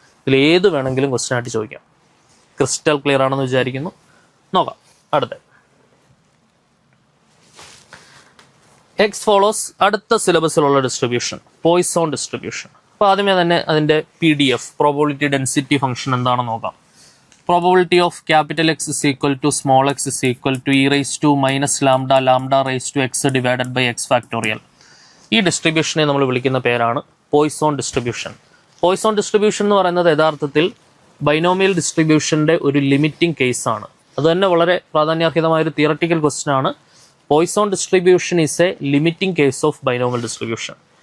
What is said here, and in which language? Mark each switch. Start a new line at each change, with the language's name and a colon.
Malayalam: ഇതിൽ ഏത് വേണമെങ്കിലും ക്വസ്റ്റ്യൻ ആയിട്ട് ചോദിക്കാം. ക്രിസ്റ്റൽ ക്ലിയർ ആണെന്ന് വിചാരിക്കുന്നു. നോക്കാം അടുത്ത. എക്സ് ഫോളോസ്, അടുത്ത സിലബസിലുള്ള ഡിസ്ട്രിബ്യൂഷൻ പോയ്സോൺ ഡിസ്ട്രിബ്യൂഷൻ. അപ്പോൾ ആദ്യമേ തന്നെ അതിൻ്റെ PDF പ്രോബബിലിറ്റി ഡെൻസിറ്റി ഫംഗ്ഷൻ എന്താണെന്ന് നോക്കാം.
English: Probability of capital X is equal to small x is equal to e raised to minus lambda lambda raised to x divided by x factorial.
Malayalam: ഈ ഡിസ്ട്രിബ്യൂഷനെ നമ്മൾ വിളിക്കുന്ന പേരാണ് പോയ്സോൺ ഡിസ്ട്രിബ്യൂഷൻ. പോയ്സോൺ ഡിസ്ട്രിബ്യൂഷൻ എന്ന് പറയുന്നത് യഥാർത്ഥത്തിൽ binomial ഡിസ്ട്രിബ്യൂഷൻ്റെ ഒരു ലിമിറ്റിംഗ് കേസാണ്. അത് തന്നെ വളരെ പ്രാധാന്യാർഹിതമായൊരു തിയററ്റിക്കൽ ക്വസ്റ്റ്യൻ ആണ്.
English: Poisson distribution is a limiting case of binomial distribution.